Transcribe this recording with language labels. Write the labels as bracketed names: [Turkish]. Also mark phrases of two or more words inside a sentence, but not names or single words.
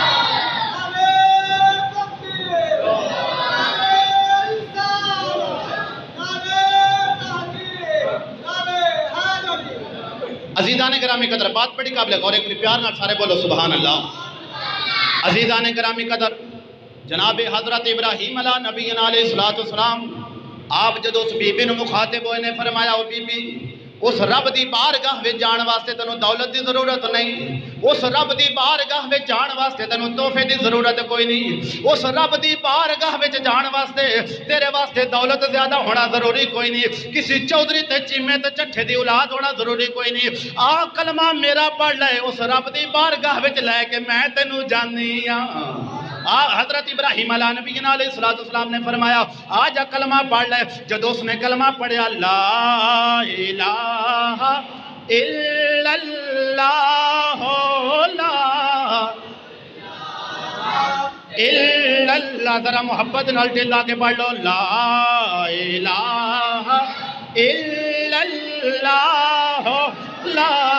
[Punjabi] عزیزان گرامی قدر بات بڑی قابل غور ہے، پیار نال سارے بولو [Arabic] سبحان اللہ۔ [Punjabi] عزیزان گرامی قدر جناب حضرت ابراہیم [Arabic] علیہ نبینا علیہ الصلوۃ والسلام [Punjabi] آپ جدو اس بی بی نو مخاطب ہوئے نے فرمایا او بی بی اس رب دی بارگاہ وچ جان واسطے تینوں دولت دی ضرورت نہیں، اس رب دی بارگاہ وچ جان واسطے تینوں تحفے دی ضرورت کوئی نہیں، اس رب دی بارگاہ وچ جان واسطے تیرے واسطے دولت زیادہ ہونا ضروری کوئی نہیں، کسی چودھری تے چیمے تے چٹھے دی اولاد ہونا ضروری کوئی نہیں، کلمہ میرا پڑھ لے اس رب دی بارگاہ وچ لے کے میں تینوں جانی ہاں۔ حضرت ابراہیم [Arabic] علیہ نبینا علیہ السلام [Punjabi] نے فرمایا جا کلمہ پڑھ لے۔ جدو اس نے کلمہ پڑھیا [Arabic] لا الہ الا اللہ لا الا اللہ، [Punjabi] ذرا محبت نال دل کے پڑھ لو [Arabic] لا الہ الا اللہ لا